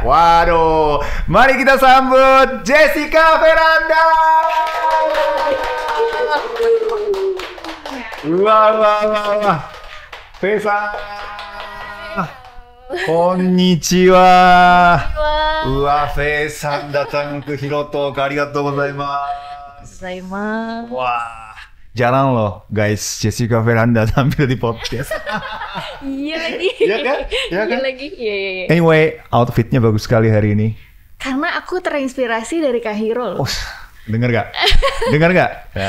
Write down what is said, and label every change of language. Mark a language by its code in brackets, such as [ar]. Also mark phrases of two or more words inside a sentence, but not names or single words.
[id] Waduh, mari kita sambut Jessica Veranda. Wah. Pesa. Konnichiwa. Fei san datang ke Hero Talk. [ja] ありがとうございます. [id] Wah, jarang loh guys Jessica Veranda tampil di podcast. Iya lagi. Iya kan? Iya kan? Iya. Anyway, outfitnya bagus sekali hari ini. Karena aku terinspirasi dari Kak Hiro loh. Oh, denger gak? Ya.